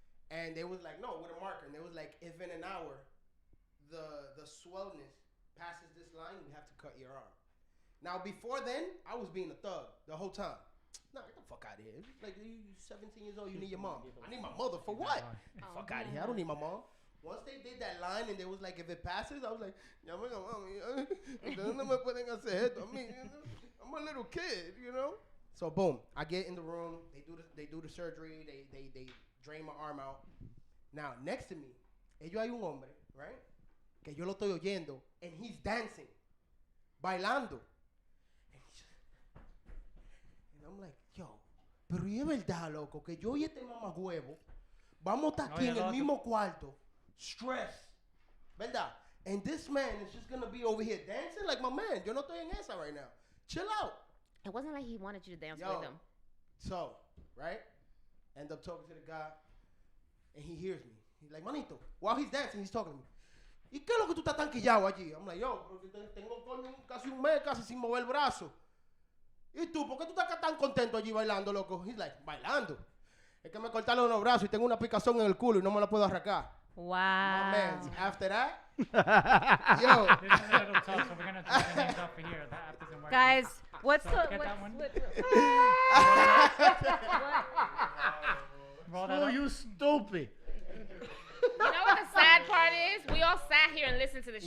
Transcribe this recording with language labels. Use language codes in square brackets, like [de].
[en] And they was like, no, with a marker. And they was like, if in an hour the swellness passes this line, we have to cut your arm. Now, before then, I was being a thug the whole time. Nah, get the fuck out of here. Like, you 17 years old, you need your mom. I need my mother for what? Get the fuck out of here. I don't need my mom. Once they did that line and they was like, if it passes, I was like, [es] llamen a mami. Ustedes no me pueden hacer esto a mí. [en] I'm a little kid, you know? So boom, I get in the room. They do the surgery. They drain my arm out. Now next to me, [es] ellos hay un hombre, [en] right? [es] Que yo lo estoy oyendo, [en] and he's dancing, [es] bailando. [en] And I'm like, [es] yo, pero y es verdad, loco, que yo y este mamagüevo vamos a estar aquí en el mismo cuarto, stress, ¿verdad? [en] And this man is just gonna be over here dancing like my man. [es] Yo no estoy en esa [en] right now. Chill out. It wasn't like he wanted you to dance Yo. with him. So, right? End up talking to the guy, and he hears me. He's like, manito, while he's dancing, he's talking to me. [es] ¿Y qué es lo que tú estás tan quillado allí? [en] I'm like, [es] yo, porque tengo coño casi un mes casi sin mover el brazo. ¿Y tú, por qué tú estás tan contento allí bailando, loco? [en] He's like, [es] bailando. Es que me cortaron los brazos y tengo una picazón en el culo y no me la puedo arrancar. [en] Wow. My man, after that, yo. This is a little tough, so we're gonna take the names off of here. That app isn't working. Guys, what's So, the get what's, that one? Oh, Roll that up. you stupid. You know what the sad part is? We all sat here and listened to the